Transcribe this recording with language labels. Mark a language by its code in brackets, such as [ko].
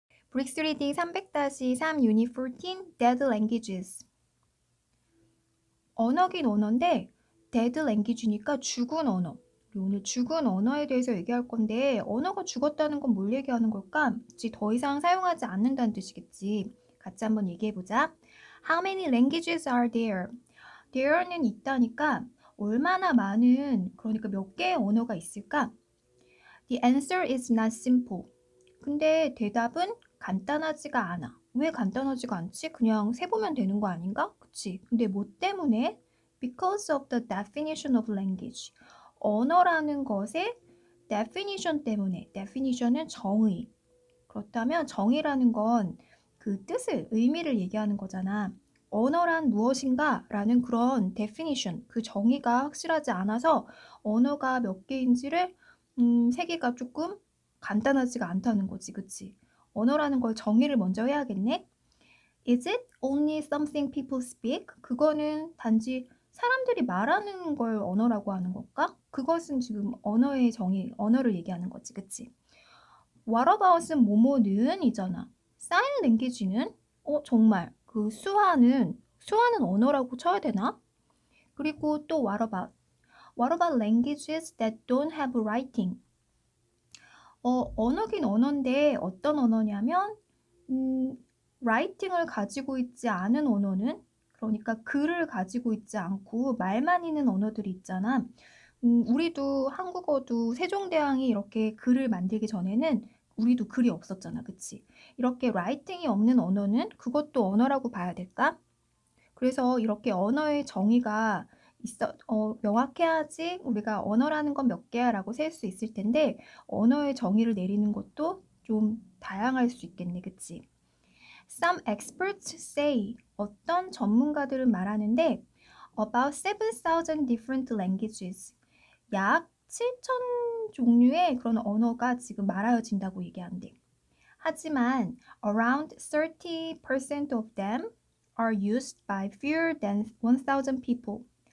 [en] 브릭스 리딩 300-3 유닛 14 Dead Languages. [ko] 언어긴 언어인데 [en] dead language [ko] 니까 죽은 언어. 우리 오늘 죽은 언어에 대해서 얘기할 건데 언어가 죽었다는 건 뭘 얘기하는 걸까? 즉 더 이상 사용하지 않는다는 뜻이겠지. 같이 한번 얘기해 보자. [en] How many languages are there? [ko] There는 있다니까 얼마나 많은, 그러니까 몇 개의 언어가 있을까? [en] The answer is not simple. [ko] 근데 대답은 간단하지가 않아. 왜 간단하지가 않지? 그냥 세보면 되는 거 아닌가? 그치? 근데 뭐 때문에? [en] Because of the definition of language. [ko] 언어라는 것의 definition 때문에. definition은 정의. 그렇다면 정의라는 건 그 뜻을, 의미를 얘기하는 거잖아. 언어란 무엇인가? 라는 그런 definition, 그 정의가 확실하지 않아서 언어가 몇 개인지를 세계가 조금 간단하지가 않다는 거지, 그치? 언어라는 걸 정의를 먼저 해야겠네? [en] Is it only something people speak? [ko] 그거는 단지 사람들이 말하는 걸 언어라고 하는 걸까? 그것은 지금 언어의 정의, 언어를 얘기하는 거지, 그치? What about은 뭐뭐는 이잖아. [en] Sign language는? [ko] 정말 그 수화는 언어라고 쳐야 되나? 그리고 또 [en] what about? What about languages that don't have writing? [ko] 언어긴 언어인데 어떤 언어냐면 writing을 가지고 있지 않은 언어는, 그러니까 글을 가지고 있지 않고 말만 있는 언어들이 있잖아. 우리도 한국어도 세종대왕이 이렇게 글을 만들기 전에는 우리도 글이 없었잖아. 그치? 이렇게 writing이 없는 언어는 그것도 언어라고 봐야 될까? 그래서 이렇게 언어의 정의가 명확해야지 우리가 언어라는 건 몇 개야 라고 셀 수 있을 텐데 언어의 정의를 내리는 것도 좀 다양할 수 있겠네. 그치? [en] Some experts say, [ko] 어떤 전문가들은 말하는데 [en] about 7,000 different languages. [ko] 약 7,000 종류의 그런 언어가 지금 말하여진다고 얘기한대. [en] 하지만 around 30% of them are used by fewer than 1,000 people.